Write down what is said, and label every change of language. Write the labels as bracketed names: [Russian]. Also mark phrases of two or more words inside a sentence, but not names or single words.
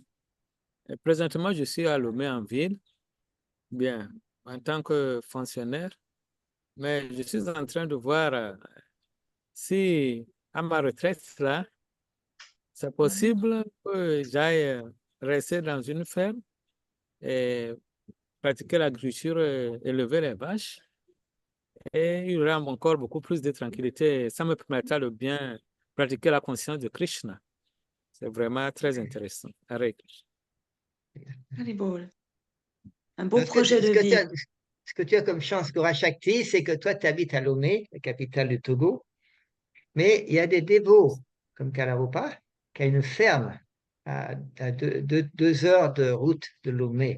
[French] Et présentement, je suis à Lomé en ville, bien, en tant que fonctionnaire, mais je suis en train de voir si à ma retraite, là, c'est possible que j'aille rester dans une ferme et pratiquer l'agriculture, élever les vaches. Et il y aura encore beaucoup plus de tranquillité. Ça me permettra de bien pratiquer la conscience de Krishna. C'est vraiment très intéressant. [Sanskrit] Hare Krishna. Haribol. [French] Un beau Donc, projet de vie. ce que tu as comme chance, Gorakhshankti, c'est que toi, tu habites à Lomé, la capitale du Togo, mais il y a des dévots, comme Kalarupa, qui a une ferme à 2 heures de route de Lomé.